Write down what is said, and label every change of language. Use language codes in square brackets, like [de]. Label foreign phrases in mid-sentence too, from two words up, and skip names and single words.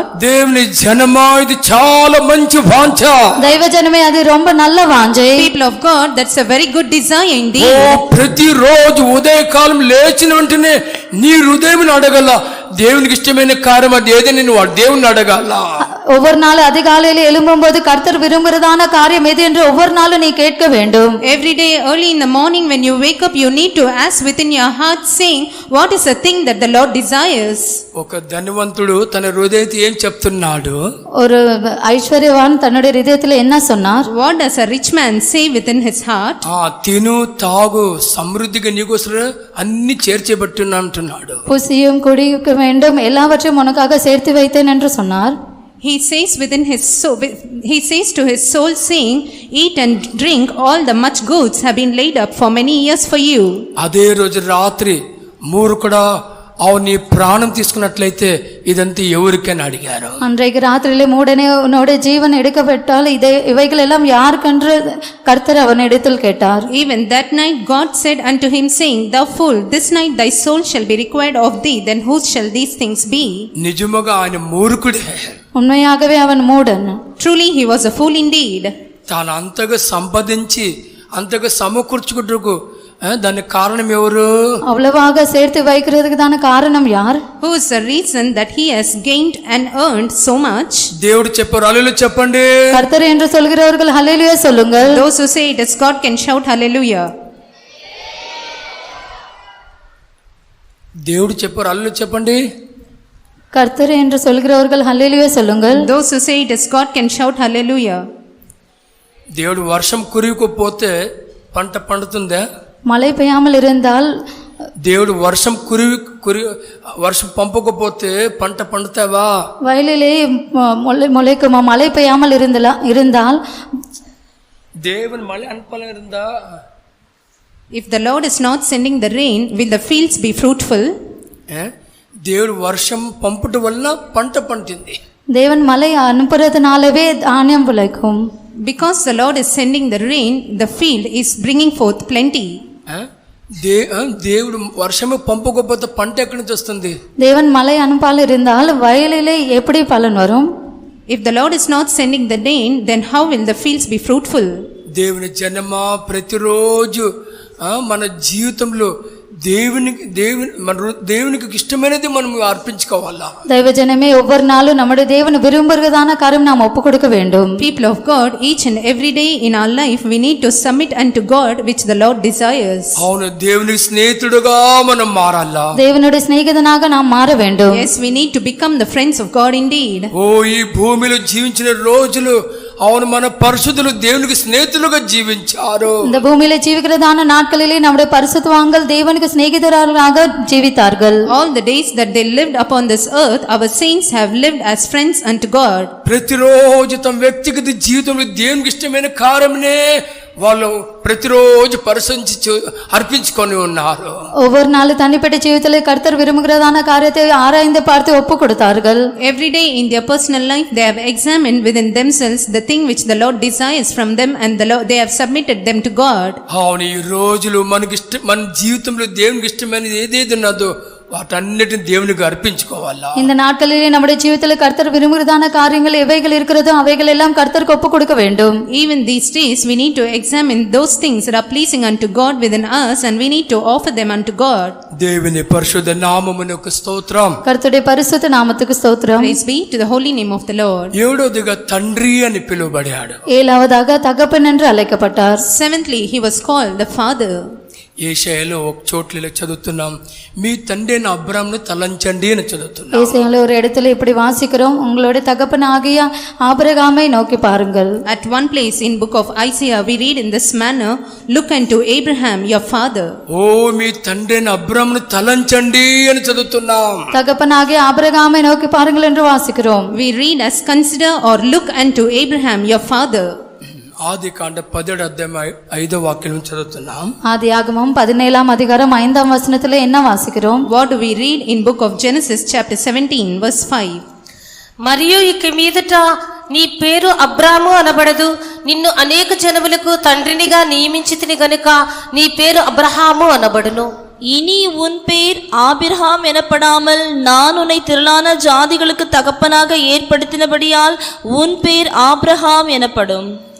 [te] దేవుని జనమా, ఇది చాలా మంచి వాంఛ. [ta] தெய்வ ஜனமே, அது ரொம்ப நல்ல வாஞ்சை. [en] People of God, that's a very good desire indeed. [te] ప్రతిరోజు ఉదయకాలం లేచిన వెంటనే నీ హృదయం అడగల, దేవునికి ఇష్టమైన కార్యం అది ఏదని నువ్వు దేవుని అడగాల. [ta] ஒவ்வொரு நாள் அதிகாலையில் எழும்பும்போது கர்த்தர் விரும்புகிறதான காரியம் எது என்று ஒவ்வொரு நாளும் நீ கேட்க வேண்டும். [en] Every day early in the morning when you wake up, you need to ask within your heart, saying, what is the thing that the Lord desires? [te] ఒక ధనవంతుడు తన హృదయతో ఏం చెప్తున్నాడు? [ta] ஒரு ஐஸ்வர்யவான் தன்னுடைய இதயத்தில் என்ன சொன்னார்? [en] What does a rich man say within his heart? [te] తిను తాగు సమృద్ధిగా నీకోసం అన్ని చేర్చబట్టున్నా అంటున్నాడు. [ta] புசியும் குடிக்க வேண்டும், எல்லாவற்றையும் உனக்காக சேர்த்து வைத்தேன் என்று சொன்னார். [en] He says within his soul, he says to his soul, saying, eat and drink, all the much goods have been laid up for many years for you. [te] అదే రోజు రాత్రి మూర్ఖుడా, నీ ప్రాణం తీసుకున్నట్లయితే ఇదంతా ఎవరికైనా అడిగారు. [ta] அன்றைக்கு ராத்திரியிலே மூடனே, உன்னோட ஜீவன் எடுக்கப்பட்டால் இவைகள் எல்லாம் யாருக்கென்று கர்த்தர் அவனிடத்தில் கேட்டார். [en] Even that night God said unto him, saying, thou fool, this night thy soul shall be required of thee, then whose shall these things be? [te] నిజముగా ఆయన మూర్ఖుడే. [ta] உண்மையாகவே அவன் மூடன். [en] Truly he was a fool indeed. [te] తాను అంతగా సంపాదించి అంతగా సమకూర్చుకుంటూ దాని కారణం ఎవరు? [ta] அவ்வளவாக சேர்த்து வைக்கிறதுக்கு தான காரணம் யார்? [en] Who is the reason that he has gained and earned so much? [te] దేవుడు చెప్పారు హల్లెలూయా చెప్పండి. [ta] கர்த்தர் என்று சொல்கிறவர்கள் ஹல்லேலூயா சொல்லுங்கள். [en] Those who say it is God can shout hallelujah. [te] దేవుడు చెప్పారు హల్లెలూయా చెప్పండి. [ta] கர்த்தர் என்று சொல்கிறவர்கள் ஹல்லேலூயா சொல்லுங்கள். [en] Those who say it is God can shout hallelujah. [te] దేవుడు వర్షం కురియకపోతే పంట పండుతుందా? [ta] மழை பெய்யாமல் இருந்தால், [te] దేవుడు వర్షం పంపకపోతే పంట పండుతావా? [ta] வயலிலே முளைக்குமா? மழை பெய்யாமல் இருந்தால், தேவன் மழை அனுப்பல இருந்தா [en] If the Lord is not sending the rain, will the fields be fruitful? [te] దేవుడు వర్షం పంపుట వల్ల పంట పండింది. [ta] தேவன் மழை அனுப்புறதுனாலவே தானியம் விளைக்கும். [en] Because the Lord is sending the rain, the field is bringing forth plenty. [te] దేవుడు వర్షము పంపకపోతే పంట ఎక్కడి నుంచి వస్తుంది? [ta] தேவன் மழை அனுப்பால் இருந்தால் வயலிலே எப்படி பலன் வரும்? [en] If the Lord is not sending the rain, then how will the fields be fruitful? [te] దేవుని జనమా ప్రతిరోజు మన జీవితంలో దేవునికి ఇష్టమైనది మనం అర్పించుకోవాలా. [ta] దైవజనమే ஒவ்வொரு நாளும் நம்முடைய தேவன் விரும்புகிறதான காரியம் நாம் ஒப்பு கொடுக்க வேண்டும். [en] People of God, each and every day in our life we need to submit unto God which the Lord desires. [te] అవును, దేవునికి స్నేహితుడుగా మనం మారాలా. [ta] தேவனுடைய சிநேகிதனாக நாம் மாற வேண்டும். [en] Yes, we need to become the friends of God indeed. [te] ఓ ఈ భూమిలో జీవించిన రోజులు అవును మన పరిశుద్ధులు దేవునికి స్నేహితులుగా జీవించారు. [ta] இந்த பூமியில ஜீவிக்கிறதான நாட்களிலே நம்முடைய பரிசுத்தவான்கள் தேவனுக்கு சிநேகிதராக ஜீவித்தார்கள். [en] All the days that they lived upon this earth, our saints have lived as friends unto God. [te] ప్రతిరోజు తమ వ్యక్తిగత జీవితంలో దేవునికి ఇష్టమైన కార్యమునే వాళ్ళు ప్రతిరోజు పరిశీలించి అర్పించుకొని ఉన్నారు. [ta] ஒவ்வொரு நாளும் தனிப்பட்ட ஜீவிதத்திலே கர்த்தர் விரும்புகிறதான காரியத்தை ஆராய்ந்து பார்த்து ஒப்பு கொடுத்தார்கள். [en] Every day in their personal life they have examined within themselves the thing which the Lord desires from them, and they have submitted them to God. [te] అవును, ఈ రోజులు మన జీవితంలో దేవునికి ఇష్టమైనది ఏదేది ఉన్నదో వాటన్నిటిని దేవునికి అర్పించుకోవాలా. [ta] இந்த நாட்களிலே நம்முடைய ஜீவிதத்தில் கர்த்தர் விரும்புகிறதான காரியங்கள் எவைகள் இருக்கிறதோ அவைகள் எல்லாம் கர்த்தருக்கு ஒப்பு கொடுக்க வேண்டும். [en] Even these days we need to examine those things that are pleasing unto God within us, and we need to offer them unto God. [te] దేవుని పరిశుద్ధ నామమునకు స్తోత్రం. [ta] கர்த்தருடைய பரிசுத்த நாமத்துக்கு ஸ்தோத்திரம். [en] Praise be to the holy name of the Lord. [te] ఏడోదిగా తండ్రి అని పిలువబడాడు. [ta] ஏழாவதாக தகப்பன் என்று அழைக்கப்பட்டார். [en] Seventhly, he was called the Father. [te] ఏషయాలో ఒక చోట్ల చదువుతున్నాం, మీ తండ్రి అయిన అబ్రాహామును తలంచండి అని చదువుతున్నాం. [ta] ஏசாயால ஒரு இடத்துல இப்படி வாசிக்கிறோம், உங்களுடைய தகப்பனாகிய ஆபிரகாமை நோக்கி பாருங்கள். [en] At one place in book of Isaiah we read in this manner, look unto Abraham your father. [te] ఓ మీ తండ్రి అయిన అబ్రాహామును తలంచండి అని చదువుతున్నాం. [ta] தகப்பனாகிய ஆபிரகாமை நோக்கி பாருங்கள் என்று வாசிக்கிறோம். [en] We read as consider or look unto Abraham your father. [te] ఆదికాండ 17వ అధ్యాయం 5వ వాక్యం చదువుతున్నాం. [ta] ஆதியாகமம் 17ஆம் அதிகாரம் 5ஆம் வசனத்திலே என்ன வாசிக்கிறோம்? [en] What do we read in book of Genesis chapter 17 verse 5? [te] మరియు ఇక మీదట నీ పేరు అబ్రాము అనబడదు, నిన్ను అనేక జనములకు తండ్రినిగా నియమించితిని గనుక నీ పేరు అబ్రహాము అనబడును. [ta] இனி உன் பேர் ஆபிரகாம் எனப்படாமல் நான் உன்னை திரளான ஜாதிகளுக்கு தகப்பனாக ஏற்படுத்தினபடியால் உன் பேர் ஆபிரகாம் எனப்படும்.